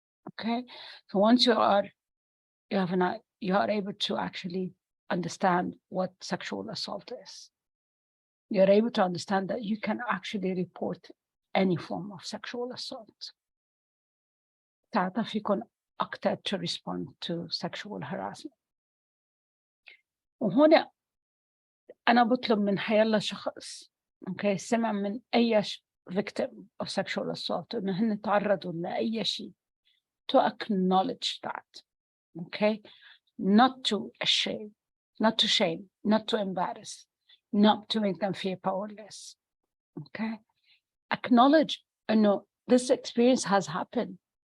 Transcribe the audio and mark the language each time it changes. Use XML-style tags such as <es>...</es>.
<en>Okay, so once you are able to actually understand what sexual assault is, you're able to understand that you can actually report any form of sexual assault.</en> <ar>تعرف يكون أكتر</ar> <en>to respond to sexual harassment.</en> <ar>وهنا أنا بطلب من حيالله شخص okay سمع من أي</ar> <en>victim of sexual assault</en> <ar>إنه هن تعرضوا لأي شيء</ar> <en>to acknowledge that. Okay, not to shame, not to embarrass, not to make them feel powerless. Okay, acknowledge this experience has happened.</en>